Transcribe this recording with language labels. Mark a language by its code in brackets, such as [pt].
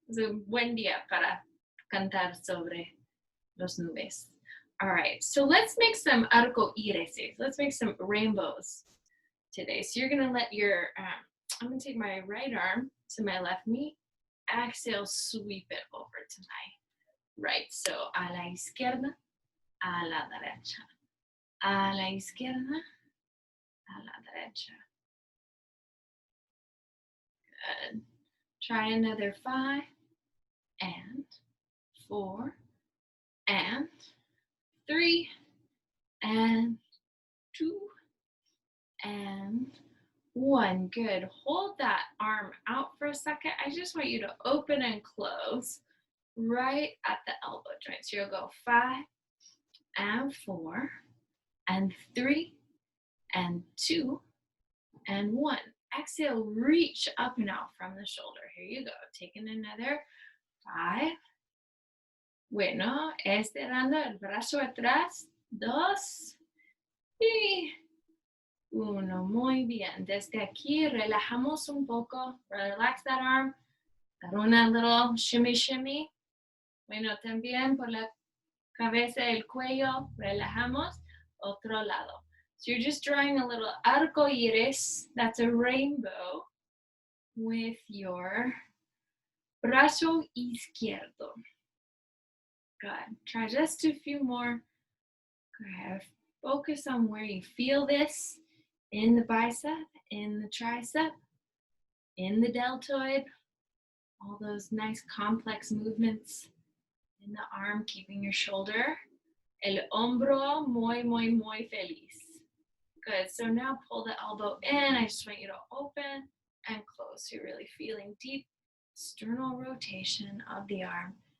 [en] It's a [es] buen día para cantar sobre los nubes. [en] All right, so let's make some arcoíris. Let's make some rainbows today. So you're gonna let your, I'm gonna take my right arm to my left knee. Exhale, sweep it over to my right. [es] So a la izquierda, a la derecha. A la izquierda, a la derecha. [en] Good. Try another 5 and 4 and 3 and 2 and 1. Good. Hold that arm out for a second. I just want you to open and close right at the elbow joint. So you'll go 5 and 4 and 3 and 2 and 1. Exhale, reach up and out from the shoulder. Here you go. Taking another 5. [es] Bueno, estirando el brazo atrás. 2 y 1. Muy bien. Desde aquí relajamos un poco. [en] Relax that arm. [es] Dar una [en] little shimmy, shimmy. [es] Bueno, también por la cabeza, el cuello. Relajamos. Otro lado. [en] So you're just drawing a little arco iris. That's a rainbow with your [es] brazo izquierdo. [en] Good. Try just a few more. Good. Focus on where you feel this in the bicep, in the tricep, in the deltoid. All those nice complex movements in the arm, keeping your shoulder. [es] El hombro muy, muy, muy feliz. [en] Good. So now pull the elbow in. I just want you to open and close. So you're really feeling deep sternal rotation of the arm.